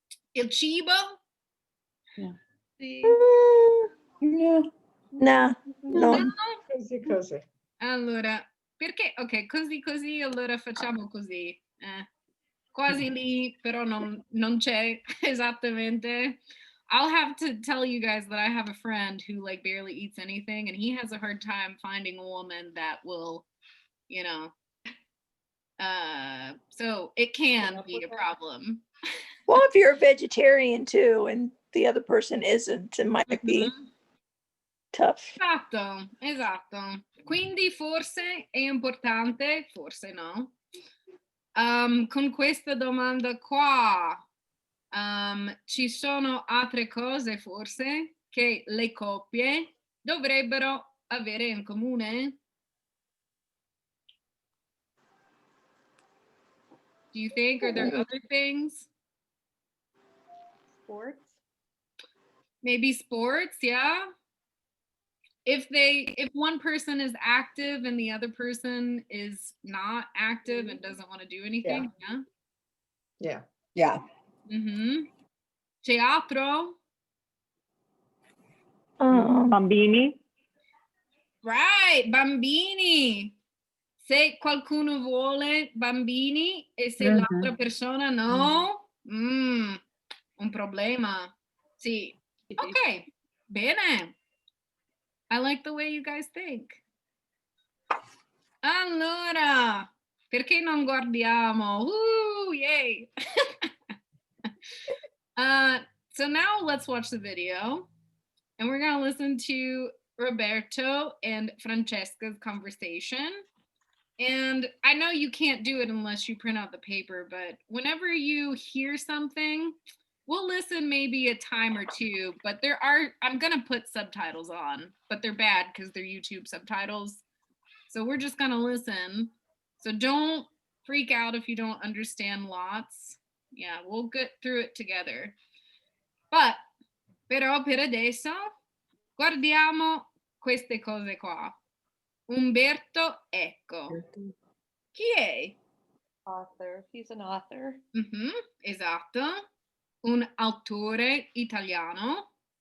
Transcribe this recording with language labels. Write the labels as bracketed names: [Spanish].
[Italian] Il cibo? Sì. No. Così. Allora, perché? Ok, così, allora facciamo così. Quasi lì, però non c'è esattamente. [English] I'll have to tell you guys that I have a friend who like barely eats anything and he has a hard time finding a woman that will, you know, so it can be a problem. Well, if you're a vegetarian too and the other person isn't, it might be tough. [Italian] Esatto. Quindi forse è importante, forse no. Con questa domanda qua, ci sono altre cose forse che le coppie dovrebbero avere in comune? [English] Do you think? Are there other things? Sports? Maybe sports, yeah. If one person is active and the other person is not active and doesn't want to do anything, Yeah. [Italian] Teatro? Bambini? [English] Right, bambini. [Italian] Se qualcuno vuole bambini e se l'altra persona no, un problema. Sì. Ok, bene. [English] I like the way you guys think. [Italian] Allora, perché non guardiamo? Yay! [English] So now let's watch the video. And we're going to listen to Roberto and Francesca's conversation. And I know you can't do it unless you print out the paper, but whenever you hear something, we'll listen maybe a time or two, but I'm gonna put subtitles on, but they're bad because they're YouTube subtitles. So we're just gonna listen. So don't freak out if you don't understand lots. Yeah, we'll get through it together. [Italian] Però per adesso guardiamo queste cose qua. Umberto Eco. Chi è? [English] Author. He's an author. [Italian] Esatto. Un autore italiano.